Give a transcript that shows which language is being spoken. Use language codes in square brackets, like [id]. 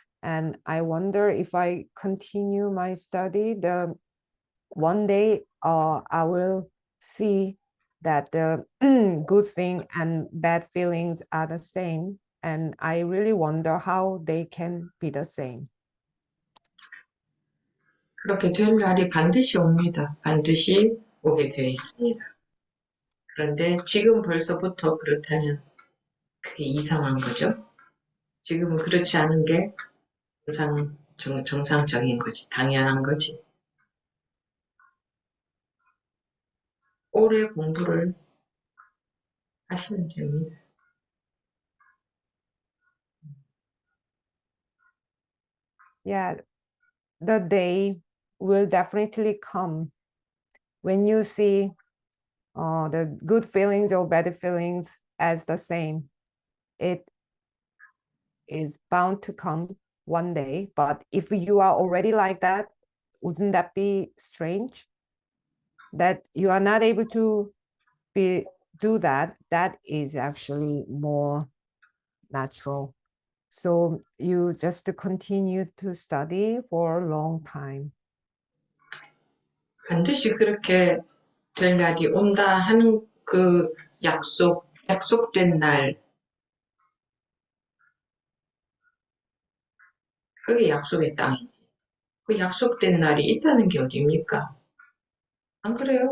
[en] And I wonder if I continue my study, one day I will see that the good thing and bad feelings are the same. And I really wonder how they can be the same. [ko] 그렇게 될 날이 반드시 옵니다. 반드시 오게 되어 있습니다. 그런데 지금 벌써부터 그렇다면 그게 이상한 거죠. 지금은 그렇지 않은 게 정상적인 거지. 당연한 거지. 오래 공부를 하시면 됩니다. [en] Yeah, the day will definitely come when you see the good feelings or bad feelings as the same. It is bound to come one day, but if you are already like that, wouldn't that be strange? That you are not able to do that, that is actually more natural. So you just continue to study for a long time. [ko] 반드시 그렇게 될 날이 온다 하는 그 약속된 날, 그게 약속의 땅이지. 그 약속된 날이 있다는 게 어딥니까? 안 그래요?